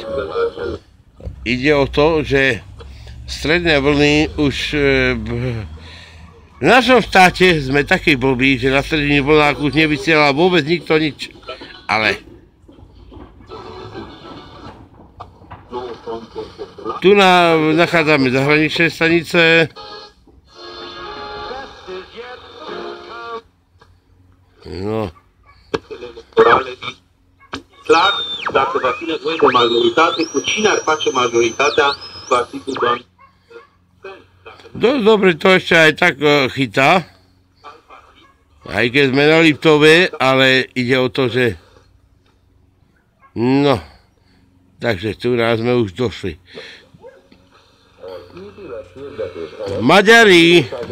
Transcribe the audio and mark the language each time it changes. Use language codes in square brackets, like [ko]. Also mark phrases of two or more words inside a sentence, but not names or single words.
[sk] Ide o to, že stredné vlny už v našom štáte sme takí blbí, že na stredných vlnách už nevysiela vôbec nikto nič. Ale tu nachádzame zahraničné stanice. No. [ro] Clar, dacă va fi nevoie de majoritate, cu cine ar face majoritatea partidul doamnei? [sk] Dosť dobre to ešte aj tak chytá. Aj keď sme na Liptove, ale ide o to, že... No. Takže tu nás sme už došli. Maďari.